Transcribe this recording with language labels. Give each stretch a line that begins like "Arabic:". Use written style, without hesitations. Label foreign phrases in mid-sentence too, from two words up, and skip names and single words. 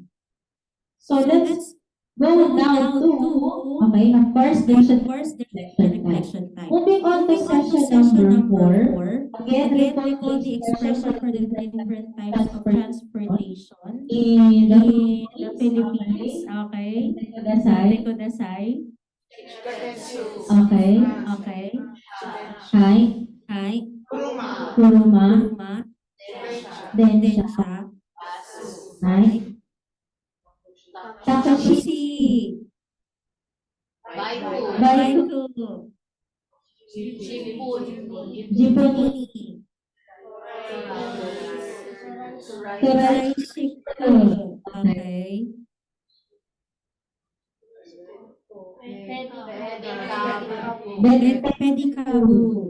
English: So let's go down to, okay, of course, There's there's a reflection time. moving on to session number 4. Again, Recall the expression for the different types of transportation in in the the Philippines. Okay. Dasay. Dasay. Okay. Okay. Hi. Hi. Kuruma. Kuruma. Densha. Densha. Hi. Takashi. Takushi. Baiku. Baiku. Jibuni. Tricycle. Okay. Pedicabo.